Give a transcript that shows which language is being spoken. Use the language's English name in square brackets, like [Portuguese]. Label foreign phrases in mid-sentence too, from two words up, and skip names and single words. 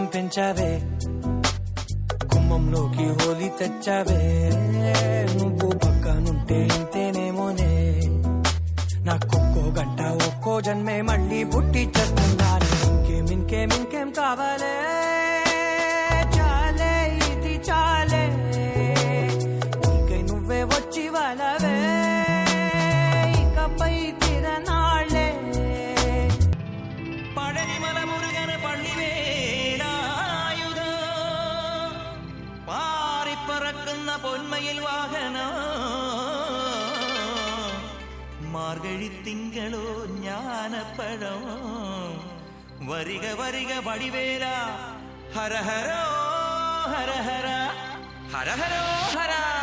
[Telugu] పెంచావే కుమ్మంలోకి హోలీ తెచ్చావే నువ్వు పక్కనుంటే ఇంతేనేమోనే నాకొక్కో గంట ఒక్కో జన్మే మళ్ళీ పుట్టి చేస్తున్నాను ఇంకేం కావాలే చాలే ఇది చాలే నీకై నువ్వే వచ్చి వాళ్ళవే ఇకపై తిరనాళ్ళే [Malayalam] പഴനിമല മുരുകന് പള്ളിവേലായുധ പാറിപ്പറക്കുന്ന പൊന്മയിൽ വാഹനം മാർഗഴി തിങ്കളോ ജ്ഞാനപ്പഴം വരിക വരിക വടിവേല ഹരഹരോ ഹരഹര ഹരഹരോ ഹര